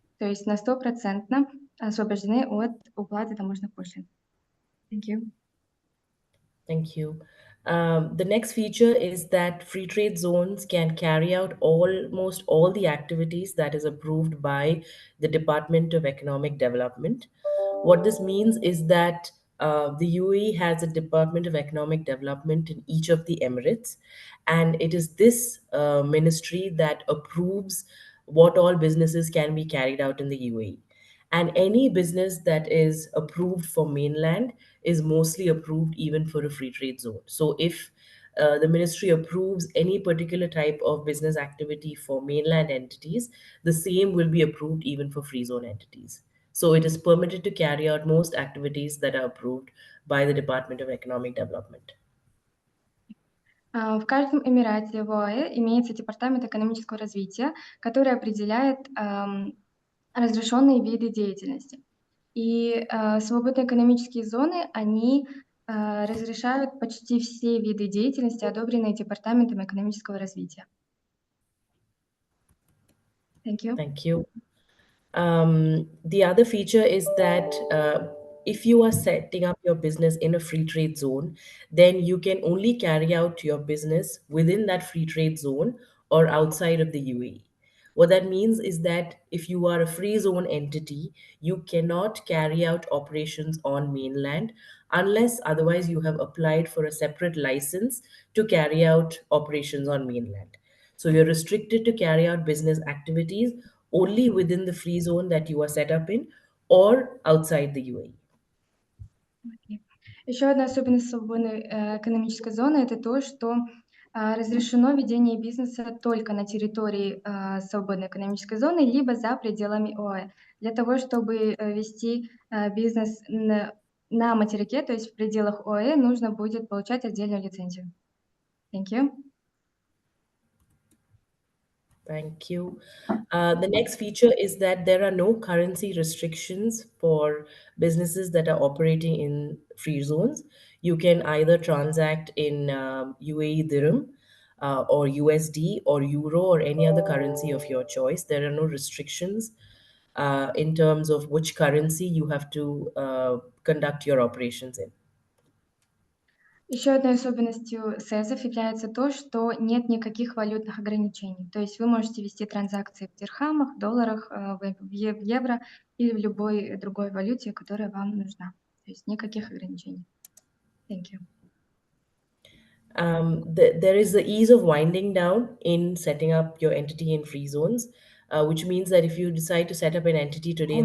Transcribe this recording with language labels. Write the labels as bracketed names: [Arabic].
[Russian] То есть на 100% освобождены от уплаты таможенных пошлин. [English] Thank you. Thank you. The next feature is that free trade zones can carry out almost all the activities that is approved by the Department of Economic Development. What this means is that the UAE has a Department of Economic Development in each of the Emirates, and it is this ministry that approves what all businesses can be carried out in the UAE. And any business that is approved for mainland is mostly approved even for a free trade zone. So if the ministry approves any particular type of business activity for mainland entities, the same will be approved even for free zone entities. So it is permitted to carry out most activities that are approved by the Department of Economic Development. [Russian] В каждом Эмирате в ОАЭ имеется Департамент экономического развития, который определяет разрешенные виды деятельности. И свободные экономические зоны, они разрешают почти все виды деятельности, одобренные Департаментом экономического развития. [English] Thank you. Thank you. The other feature is that if you are setting up your business in a free trade zone, then you can only carry out your business within that free trade zone or outside of the UAE. What that means is that if you are a free zone entity, you cannot carry out operations on mainland unless otherwise you have applied for a separate license to carry out operations on mainland. So you're restricted to carry out business activities only within the free zone that you are set up in or outside the UAE. [Russian] Еще одна особенность свободной экономической зоны – это то, что разрешено ведение бизнеса только на территории свободной экономической зоны, либо за пределами ОАЭ. Для того, чтобы вести бизнес на материке, то есть в пределах ОАЭ, нужно будет получать отдельную лицензию. [English] Thank you. Thank you. The next feature is that there are no currency restrictions for businesses that are operating in free zones. You can either transact in UAE dirham or USD or euro or any other currency of your choice. There are no restrictions in terms of which currency you have to conduct your operations in. [Russian] Еще одной особенностью СЭЗов является то, что нет никаких валютных ограничений. То есть вы можете вести транзакции в дирхамах, долларах, в евро или в любой другой валюте, которая вам нужна. То есть никаких ограничений. [English] Thank you. There is the ease of winding down in setting up your entity in free zones, which means that if you decide to set up an entity today in the